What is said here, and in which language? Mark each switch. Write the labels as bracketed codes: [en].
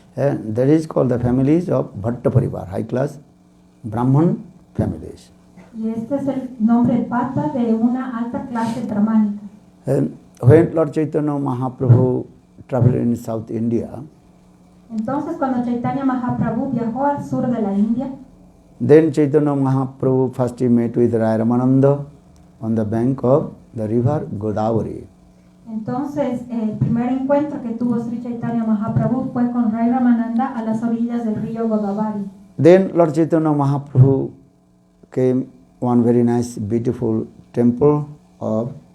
[en] And that is called the families of Bhatta Parivar, high class Brahman families. [es] Y este es el nombre Bhatta de una alta clase brahmánica. [en] And when Lord Chaitanya Mahaprabhu traveled in South India, [es] Entonces, cuando Chaitanya Mahaprabhu viajó al sur de la India, [en] then Chaitanya Mahaprabhu first he met with Rai Ramananda on the bank of the river Godavari. [es] entonces el primer encuentro que tuvo Sri Chaitanya Mahaprabhu fue con Rai Ramananda a las orillas del río Godavari. [en] Then Lord Chaitanya Mahaprabhu came one very nice, beautiful temple of